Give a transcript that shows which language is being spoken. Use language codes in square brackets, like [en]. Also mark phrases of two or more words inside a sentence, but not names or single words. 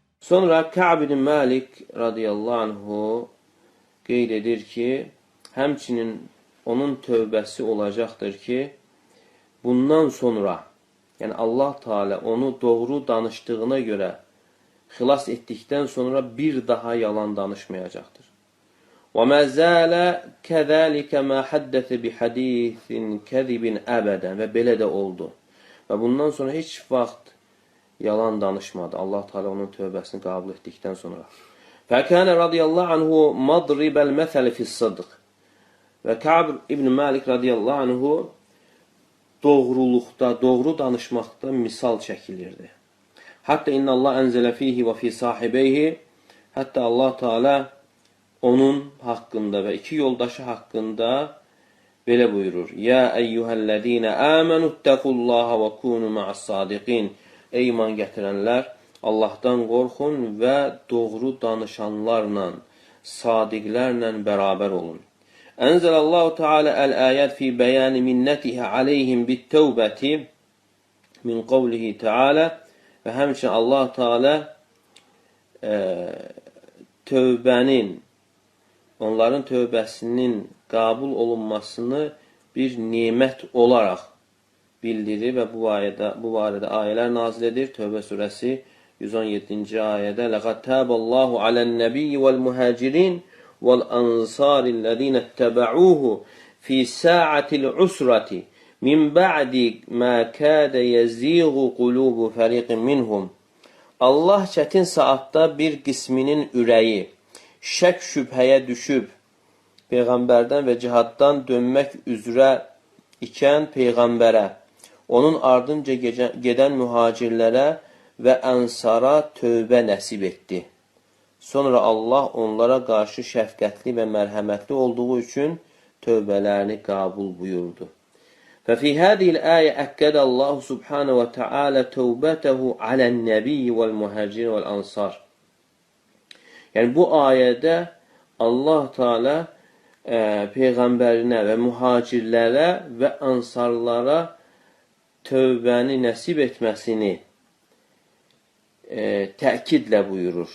[az] Sonra Ka'b ibn Malik [ar] رضي الله عنه [az] qeyd edir ki, həmçinin onun tövbəsi olacaqdır ki, bundan sonra, yəni Allah Teala onu doğru danışdığına görə xilas etdikdən sonra bir daha yalan danışmayacaqdır. [ar] وَمَا زَالَ كَذَٰلِكَ مَا حَدَّثَ بِحَدِيثٍ كَذِبٍ [az] əbədən və belə də oldu. Və bundan sonra heç vaxt yalan danışmadı. Allah Teala onun tövbəsini qəbul etdikdən sonra. [ar] فكان رضي الله عنه مضرب المثل في الصدق [az] Və Ka'b ibn Malik [ar] رضي الله عنه [az] doğruluqda, doğru danışmaqda misal çəkilirdi. [ar] حتى إن الله أنزل فيه وفي صاحبيه. [tr] Hatta Allah Teala onun hakkında ve iki yoldaşı hakkında böyle buyurur. [ar] يا أيها الذين آمنوا اتقوا الله وكونوا مع الصادقين. [tr] Ey iman getirenler, Allah'tan korkun ve doğru danışanlarla, sadiglerle beraber olun. [ar] أنزل الله تعالى الآيات في بيان منته عليهم بالتوبة من قوله تعالى [az] ve həmçinin Allah Teala tövbənin, onların tövbəsinin qəbul olunmasını bir nimət olaraq bildirir və bu barədə ayələr nazil edir. Tövbə surəsi 117-ci ayədə [ar] لقد تاب الله على النبي والمهاجرين والأنصار الذين اتبعوه في ساعة العسرة من بعد ما كاد يزيغ قلوب فريق منهم. [az] Allah çətin saatda bir qisminin ürəyi şək şübhəyə düşüb Peyğəmbərdən və cihaddan dönmək üzrə ikən Peyğəmbərə, onun ardınca gedən mühacirlərə və ənsara tövbə nəsib etdi. Sonra Allah onlara qarşı şəfqətli və mərhəmətli olduğu üçün tövbələrini qəbul buyurdu. [ar] ففي هذه الآية أكد الله سبحانه وتعالى توبته على النبي والمهاجرين والأنصار. [az] Yəni bu ayədə Allah Teala peyğəmbərinə və mühacirlərə və ansarlara tövbəni nəsib etməsini təkidlə buyurur.